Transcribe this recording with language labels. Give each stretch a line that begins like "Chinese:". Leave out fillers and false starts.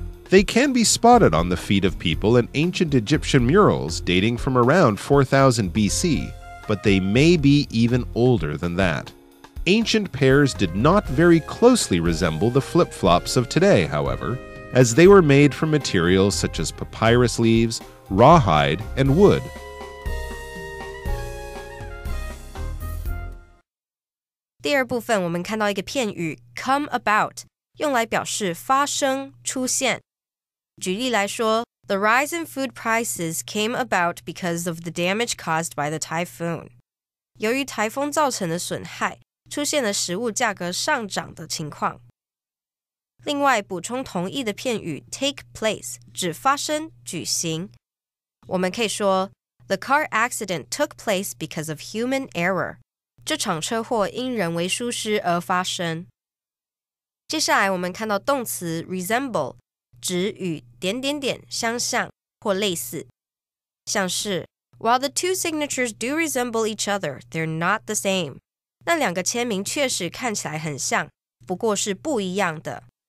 English: They can be spotted on the feet of people in ancient Egyptian murals dating from around 4000 BC, but they may be even older than that. Ancient pairs did not very closely resemble the flip-flops of today, however, as they were made from materials such as papyrus leaves, rawhide, and wood.
Chinese: 第二部分我们看到一个片语 come about 用来表示发生出现举例来说
English: The rise in food prices came about because of the damage caused by the typhoon
Chinese: 由于台风造成的损害出现了食物价格上涨的情况另外补充同义的片语 take place 指发生举行我们可以说
English: The car accident took place because of human error
Chinese: 这场车祸因人为疏失而发生。接下来我们看到动词 resemble 指与点点点相像或类似，像是
English: While the two signatures do resemble each other, they're not the same.
Chinese: 那两个签名确实看起来很像，不过是不一样的。